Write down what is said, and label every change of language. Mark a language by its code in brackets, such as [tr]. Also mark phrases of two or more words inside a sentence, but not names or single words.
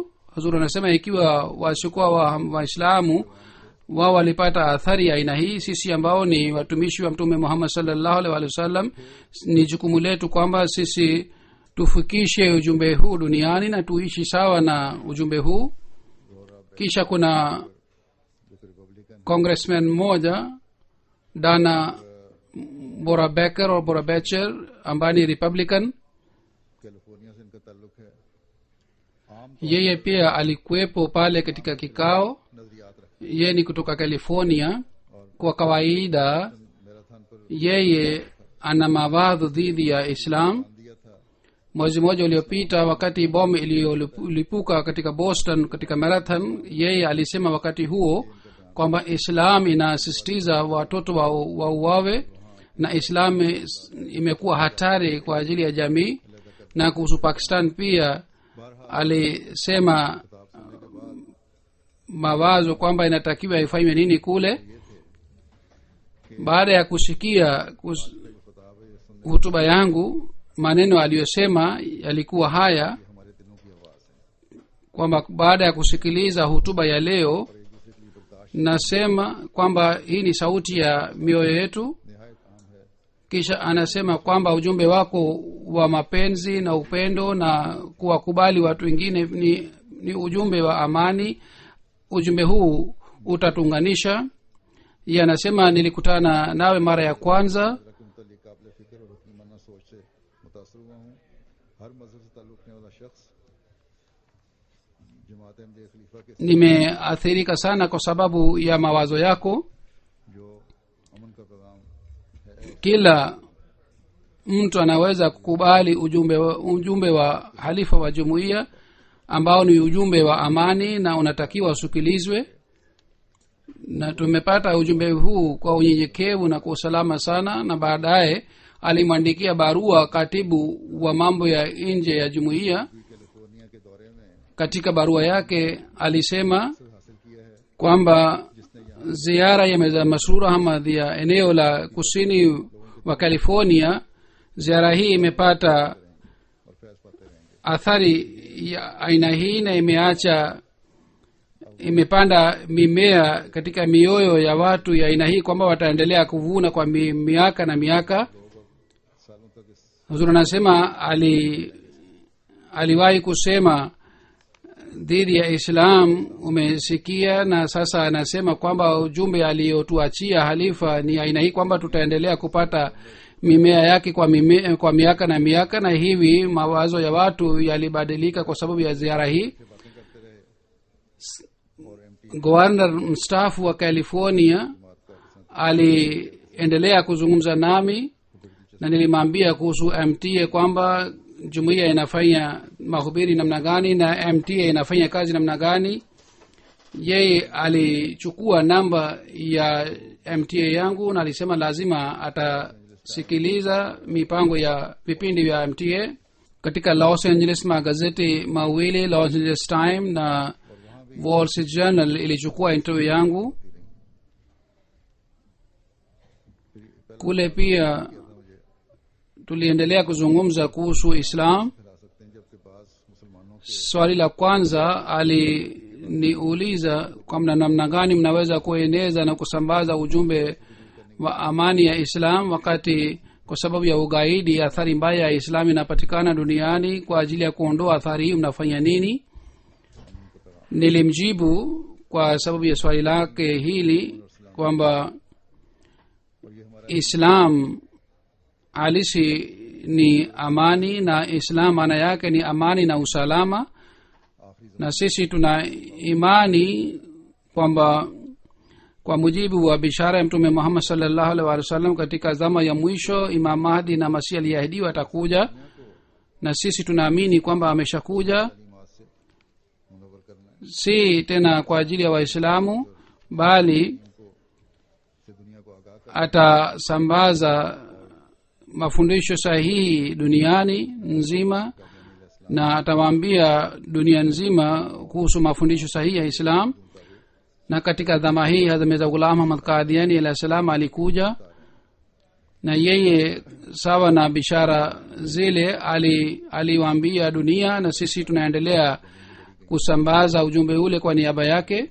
[sw] Hazur anasema ikiwa wasiokuwa waislamu wao walipata athari ya aina hii, sisi ambao ni watumishi wa Mtume Muhammad [ar] صلى الله عليه وسلم, [sw] ni jukumu letu kwamba sisi tufikishe ujumbe huu duniani na tuishi sawa na ujumbe huu. Kisha kuna congressman mmoja Dana Bora Becker au Bora Becher ambaye ni Republican. [ur] کیلیفورنیا سے ان کا تعلق ہے. عام [sw] Yeye pia alikuwepo pale katika kikao. [ur] نظریات رکھ [sw] Yeye ni kutoka California. Kwa kawaida [ur] میراتھن پر [sw] yeye ana mawadhi dhidi ya Islam. [ur] دیا تھا. [sw] Mwezi mmoja uliopita, wakati bomu iliyolipuka katika Boston katika marathon, yeye alisema wakati huo kwamba Islam inasisitiza watoto wa uwawe na Islam imekuwa hatari kwa ajili ya jamii. Na kuhusu Pakistan pia alisema mawazo kwamba inatakiwa ifanywe nini kule. Baada ya kusikia hutuba yangu, maneno aliyosema yalikuwa haya [ur] ہمارے دلوں کی آواز ہے. [sw] kwamba baada ya kusikiliza hutuba ya leo nasema kwamba hii ni sauti ya mioyo yetu. [ur] نہایت عام ہے. [sw] Kisha anasema kwamba ujumbe wako wa mapenzi na upendo na kuwakubali watu wengine ni ujumbe wa amani. Ujumbe huu utatuunganisha. Yeye anasema nilikutana nawe mara ya kwanza, [ur] کے متعلق قابل فکر اور حکیمانہ سوچ سے متاثر ہوا ہوں. ہر مذہب سے تعلق رکھنے والا شخص جماعت احمدیہ خلیفہ کے [sw] nimeathirika sana kwa sababu ya mawazo yako. [ur] جو امن کا پیغام ہے, [sw] Kila mtu anaweza kukubali ujumbe wa halifa wa jumuiya ambao ni ujumbe wa amani na unatakiwa usikilizwe. na tumepata ujumbe huu kwa unyenyekevu na kwa usalama sana. Na baadaye alimwandikia barua katibu wa mambo ya nje ya jumuiya. [ur] کیلیفورنیا کے دورے میں [sw] katika barua yake alisema [ur] حاصل کیا ہے, [sw] kwamba ziara ya Mirza Masroor Ahmad ya eneo la kusini wa California, ziara hii imepata [ur] اور فیض پاتے رہیں گے. [sw] athari ya aina hii na imepanda mimea katika mioyo ya watu ya aina hii kwamba wataendelea kuvuna kwa miaka na miaka. [ur] سالوں تک اس [sw] Huzur anasema aliwahi kusema dhidi ya Islam umesikia, na sasa anasema kwamba ujumbe aliyotuachia halifa ni aina hii kwamba tutaendelea kupata mimea yake kwa miaka na miaka. Na hivi mawazo ya watu yalibadilika kwa sababu ya ziara hii. [ur] باتیں کرتے رہے اور ایم ٹی [sw] Governor mstaafu wa California aliendelea kuzungumza nami na nilimwambia kuhusu MTA kwamba jumuiya inafanya mahubiri namna gani na MTA inafanya kazi namna gani. Yeye alichukua namba ya MTA yangu na alisema lazima atasikiliza mipango ya vipindi vya MTA. Katika Los Angeles magazeti mawili, Los Angeles Times na Wall Street Journal, ilichukua interview yangu. Kule pia tuliendelea kuzungumza kuhusu Islam. [ur] پھیلا سکتے ہیں، جبکہ بعض مسلمانوں کے [sw] Swali la kwanza aliniuliza kwamba namna gani mnaweza kueneza na kusambaza ujumbe wa amani ya Islam wakati kwa sababu ya ugaidi athari mbaya ya Islam inapatikana duniani. Kwa ajili ya kuondoa athari hii mnafanya nini? Nilimjibu kwa sababu ya swali lake hili kwamba [ur] اور یہ ہمارا [sw] Islam halisi ni amani, na Islam maana yake ni amani na usalama. Na sisi tuna imani kwamba kwa mujibu wa bishara ya Mtume Muhammad [ar] صلى الله عليه وسلم, [sw] katika zama ya mwisho Imam Mahdi na Masihi aliyeahidiwa atakuja, na sisi tunaamini kwamba ameshakuja, [ur] تعلیمات سے منور کرنا ہے, [sw] si tena kwa ajili ya Waislamu bali [ur] سے دنیا کو آگاہ کرنا [sw] atasambaza mafundisho sahihi duniani nzima, na atawaambia dunia nzima kuhusu mafundisho sahihi ya Islam. Na katika dhama hii Hazrat Mirza Ghulam Ahmad Qadiani [ar] عليه السلام [sw] alikuja, na yeye sawa na bishara zile aliwaambia dunia, na sisi tunaendelea kusambaza ujumbe ule kwa niaba yake.